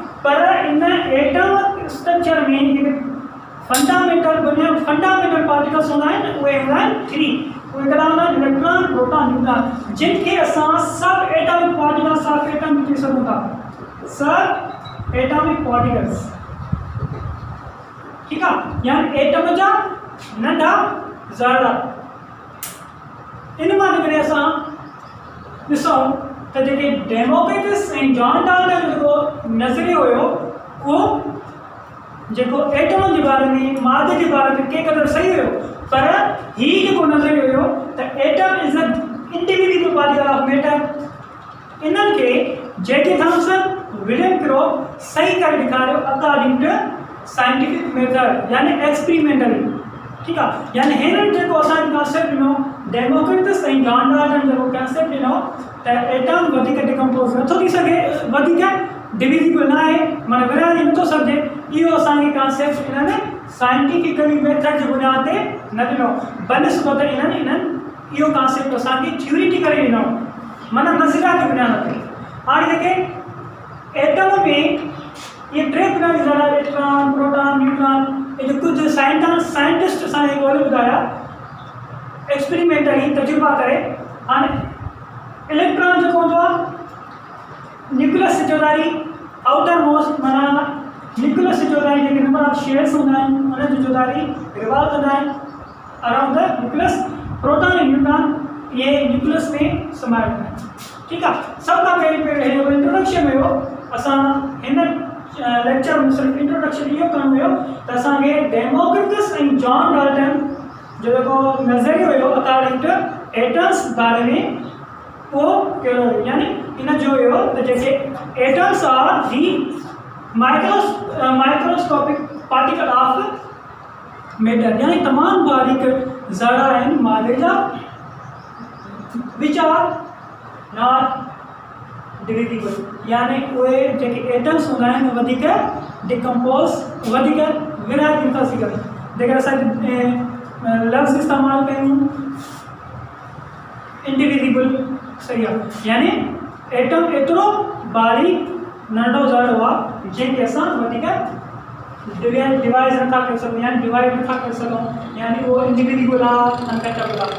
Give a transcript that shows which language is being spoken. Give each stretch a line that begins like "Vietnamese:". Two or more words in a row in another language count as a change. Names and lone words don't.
Sindhi: पर इन
English: atom structure
Sindhi: में जेके
English: fundamental particles
Sindhi: हूंदा आहिनि उहे हूंदा आहिनि 3। उहे कहिड़ा हूंदा आहिनि,
English: electron proton neutron,
Sindhi: जिनखे असां
English: sub atomic particles of atom
Sindhi: चई सघूं था,
English: sub atomic particles,
Sindhi: ठीकु आहे। यानी एटम जा नंढा ज़रा। इन मां निकिरे असां ॾिसूं त जेके डेमोक्रिटस ऐं जॉन डाल्टन जो जेको नज़रियो हुयो, उहो जेको एटम जे बारे में, मादे जे बारे में के क़दुरु सही हुयो, पर हीउ जेको नज़रियो हुयो त
English: atom is a individual particle of matter.
Sindhi: इन्हनि खे जेके थॉमसन विलियम क्रोग सही करे ॾेखारियो
English: according to scientific method,
Sindhi: यानी एक्सपेरिमेंटली, ठीकु आहे। यानी हिननि जेको असांखे कॉन्सेप्ट ॾिनो, डेमोक्रिटस ऐं जॉन डाल्टन जेको कॉन्सेप्ट ॾिनो त एटम वधीक डिकम्पोज नथो थी सघे, वधीक डिविजिबल न आहे, माना विरहाए नथो सघिजे, इहो असांखे कॉन्सेप्ट इन्हनि
English: scientifically method
Sindhi: जे बुनियाद ते न ॾिनो, बनस्बत इन्हनि इहो कॉन्सेप्ट असांखे थ्योरिटिकली ॾिनो, माना नज़रिया जे बुनियाद ते। हाणे जेके एटम में ये 3 बुनियादी ज़रा,
English: electron proton neutron,
Sindhi: ये जो कुछ साइंटिस्ट असांखे ॻोल्हे ॿुधाया एक्सपेरिमेंटली तजुर्बा करे। हाणे इलेक्ट्रॉन जेको हूंदो आहे, न्यूक्लियस जोदारी
English: outer most,
Sindhi: माना न्यूक्लियस जोदारी जेके
English: number of shares
Sindhi: हूंदा आहिनि उन जी जोदारी रिवॉल्व कंदा आहिनि
English: around the nucleus.
Sindhi: प्रोटॉन ऐं न्यूट्रॉन ये न्यूक्लियस में समायल हूंदा आहिनि, ठीकु आहे। सभ खां पहिरीं इंट्रोडक्शन हुयो, असां हिन लेक्चर में सिर्फ इंट्रोडक्शन इहो करणो हुयो त असांखे डेमोक्रिटस ऐं जॉन डाल्टन जो जेको नज़रियो हुयो
English: according to atoms
Sindhi: बारे में, उहो कहिड़ो हुयो। यानी इन जो हुयो त जेके
English: atoms are the microscopic particle of matter,
Sindhi: यानी तमामु बारीक ज़रा आहिनि मादे जा,
English: which are not divisible,
Sindhi: यानी उहे जेके एटम्स हूंदा आहिनि वधीक डिकम्पोज, वधीक विरहाए नथा सघनि। जेकर असां लफ़्ज़ इस्तेमालु कयूं इंडिविजिबल, सही आहे, यानी एटम एतिरो बारीक नंढो ज़रो आहे जंहिंखे असां वधीक डिवाइस नथा करे सघूं, यानी डिवाइड नथा करे सघूं, यानी उहो इंडिविजिबल आहे, अनकटबल आहे।